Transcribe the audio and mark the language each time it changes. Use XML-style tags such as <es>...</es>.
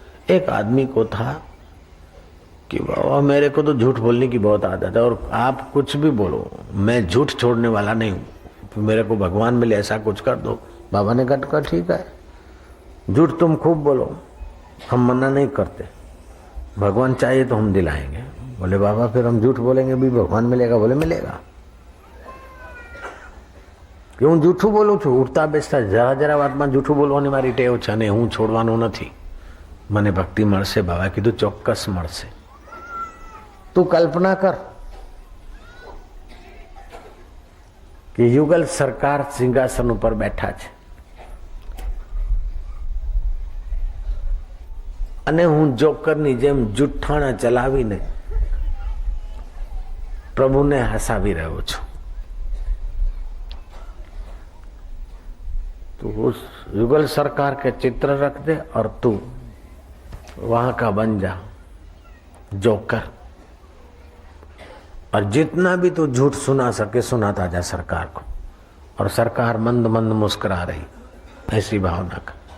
<hi>एक आदमी को था कि बाबा मेरे को तो झूठ बोलने की बहुत आदत है, और आप कुछ भी बोलो मैं झूठ छोड़ने वाला नहीं हूँ, मेरे को भगवान मिले ऐसा कुछ कर दो। बाबा ने कहा ठीक है, झूठ तुम खूब बोलो, हम मना नहीं करते, भगवान चाहिए तो हम दिलाएंगे। बोले बाबा फिर हम झूठ बोलेंगे भी भगवान मिलेगा? बोले मिलेगा।</hi> <gu>क्यों जूठू बोलू छू? उठता बेसता जरा जरा वातमां जूठू बोलવાની મારી ટેવ છે ને હું છોડવાનો નથી। મને ભક્તિ મળશે, બાબા કીધું ચોક્કસ મળશે। તું કલ્પના કર કે યુગલ સરકાર સિંહાસન ઉપર બેઠા છે અને હું જોકરની જેમ જુઠ્ઠાણા ચલાવીને પ્રભુને હસાવી રહ્યો છું।</gu> <hi>तो उस युगल सरकार के चित्र रख दे और तू वहां का बन जा जोकर, और जितना भी तू झूठ सुना सके सुनाता जा सरकार को। और सरकार मंद मंद मुस्कुरा रही, ऐसी भावना का।</hi>